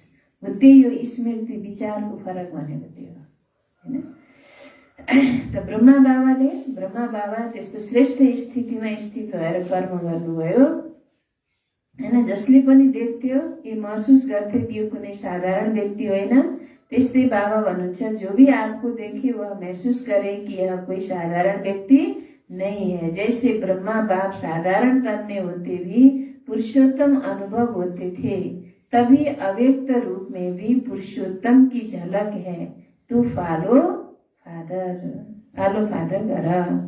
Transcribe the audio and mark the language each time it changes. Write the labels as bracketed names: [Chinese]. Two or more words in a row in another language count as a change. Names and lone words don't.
[Nepali] हो त्यही हो स्मृति विचारको फरक भनेको त्यो हो होइन। त ब्रह्मा बाबा त्यस्तो श्रेष्ठ स्थितिमा स्थित भएर कर्म गर्नुभयो होइन। जसले पनि देख्थ्यो ये महसुस गर्थ्यो कि यो कुनै साधारण व्यक्ति होइन। त्यस्तै बाबा भन्नुहुन्छ, [Hindi] जो भी आपको देखे वह महसूस करे कि यह कोई साधारण व्यक्ति नहीं है। जैसे ब्रह्मा बाप साधारण तन में होते भी पुरुषोत्तम अनुभव होते थे, तभी अव्यक्त रूप में भी पुरुषोत्तम की झलक है। तो [English] follow father [Hindi] कर।